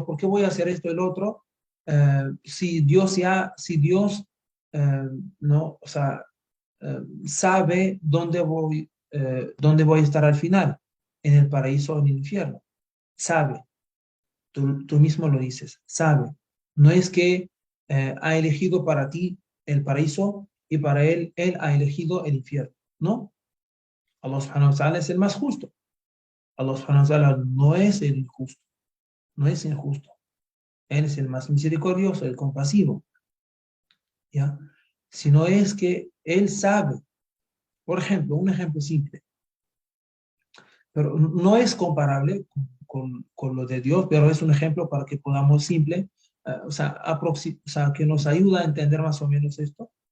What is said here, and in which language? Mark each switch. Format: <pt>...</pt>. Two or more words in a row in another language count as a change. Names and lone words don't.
<es>¿Por qué voy a hacer esto y el otro? Si Dios, no, o sea, sabe dónde voy a estar al final, en el paraíso o en el infierno. Sabe, tú mismo lo dices, sabe. No es que ha elegido para ti el paraíso y para él ha elegido el infierno. No,</es> <ar>الله سبحانه وتعالى</ar> <es>es el más justo.</es> <ar>الله سبحانه وتعالى</ar> <es>no es el injusto, no es injusto. Él es el más misericordioso, el compasivo, ¿ya? Sino es que Él sabe, por ejemplo, un ejemplo simple, pero no es comparable con lo de Dios, pero es un ejemplo para que podamos simple, o sea, que nos ayuda a entender más o menos esto.</es>